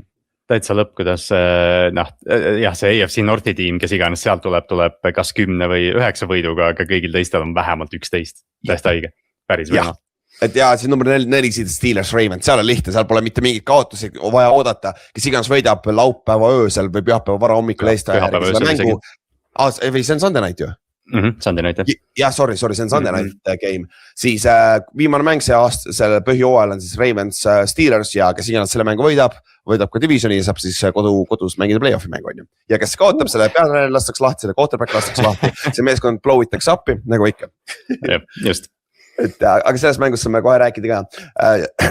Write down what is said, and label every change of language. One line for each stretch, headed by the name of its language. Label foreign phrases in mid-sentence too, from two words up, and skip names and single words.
Estonian: Täitsa lõpp, kuidas see AFC Northi tiim, kes iganes sealt tuleb kas 10 või 9 võiduga, aga kõigil teistel on vähemalt 11. Täiesti õige, päris võimalik. Et ja siis number 4 seed Steelers Ravens, seal on lihtne, seal pole mitte mingit kaotusi vaja oodata, kes iganes võidab laupäeva öösel või pühapäeva vara hommikul Eesti mängu. Või see on
English: Sunday night
Estonian: ju?
English: Sunday night jah.
Estonian: Ja sorry, see on
English: Sunday night game.
Estonian: Siis viimane mäng see aasta, selle põhjooajal on siis Ravens Steelers ja kes iganes selle mängu võidab ka divisioni ja saab siis kodus mängida play-off'i mängu on ju. Ja kes kaotab, selle peale lastakse lahti, selle quarterback lastakse lahti, see meeskond blow itakse appi nagu ikka. Just. Aga selles mängus saame kohe rääkida ka.